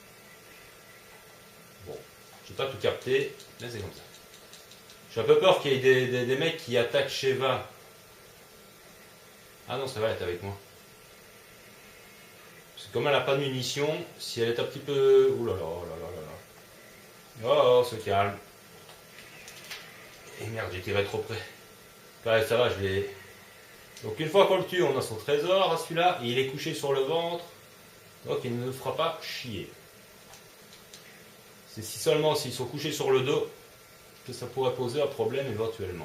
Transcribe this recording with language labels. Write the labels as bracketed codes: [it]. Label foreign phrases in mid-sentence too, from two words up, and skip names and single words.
[fr] Bon, je n'ai pas tout capté, mais c'est comme ça. J'ai un peu peur qu'il y ait des mecs qui attaquent Sheva. Ah non, ça va, elle est avec moi. Parce que comme elle n'a pas de munitions, si elle est un petit peu... Ouh là là, oh là là là là. Oh, se calme. Et merde, j'ai tiré trop près. Ouais, ça va, je l'ai... Donc une fois qu'on le tue, on a son trésor à celui-là, et il est couché sur le ventre, donc il ne nous fera pas chier. C'est si seulement s'ils sont couchés sur le dos que ça pourrait poser un problème éventuellement.